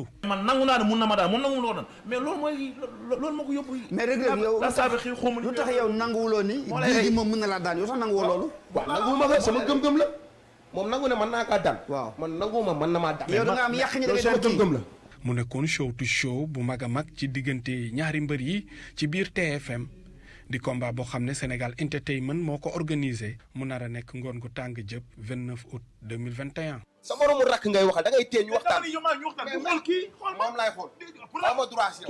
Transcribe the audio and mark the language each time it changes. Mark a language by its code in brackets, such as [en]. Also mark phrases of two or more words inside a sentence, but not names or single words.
[wo] man nangu naa ne mun na ma daan mun nangu ma ko daan mais loolu moo ko yóbbu. mais rëg-rëg yow lu tax yow nanguwuloo ni guy gi moom mën na laa daan yow sax nanguwoo loolu. waaw nanguwuma ko sama gëm-gëm la. moom nangu ne mën naa kaa daan. waaw man nanguma mën na maa daan. yow da nga am yàq ñi da ngay gëm-gëm la. mu nekkoon [en] show to show [wo] bu mag a mag ci diggante ñaari mbër yi ci biir TFM di combat boo xam ne Sénégal Entertainment moo ko organisé mu nar a nekk ngoon gu tàng jëpp 29 août 2021. sa moromu rakk ngay waxal da ngay téye ñu waxtaan. ñu xool kii xool moom laay xool. waaw ma droit si yow